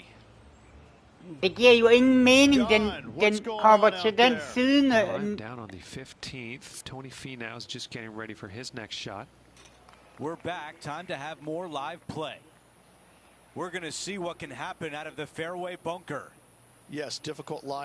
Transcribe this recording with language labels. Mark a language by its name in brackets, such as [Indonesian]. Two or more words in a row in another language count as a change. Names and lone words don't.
[Danish] Det giver jo ingen mening, den kommer til den siden. [English] I'm down on the 15th. Tony Finau is just getting ready for his next shot. We're back. Time to have more live play. We're going to see what can happen out of the fairway bunker. Yes, difficult lie.